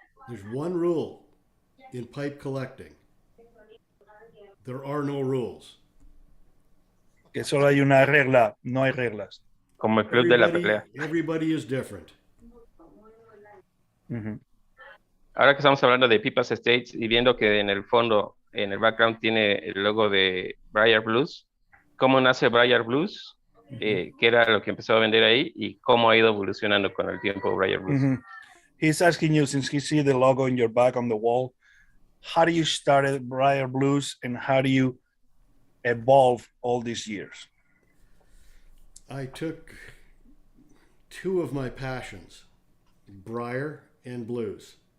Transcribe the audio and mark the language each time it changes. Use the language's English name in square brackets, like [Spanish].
[English] There's one rule in pipe collecting. There are no rules. [Spanish] Que solo hay una regla, no hay reglas. Como el club de la pelea. [English] Everybody is different. [Spanish] Ahora que estamos hablando de pipas estates y viendo que en el fondo, en el background tiene el logo de Briar Blues, ¿cómo nace Briar Blues? ¿Qué era lo que empezó a vender ahí? ¿Y cómo ha ido evolucionando con el tiempo Briar Blues? [English] He's asking you, since he see the logo in your back on the wall, how do you start Briar Blues and how do you evolve all these years? I took two of my passions, Briar and blues.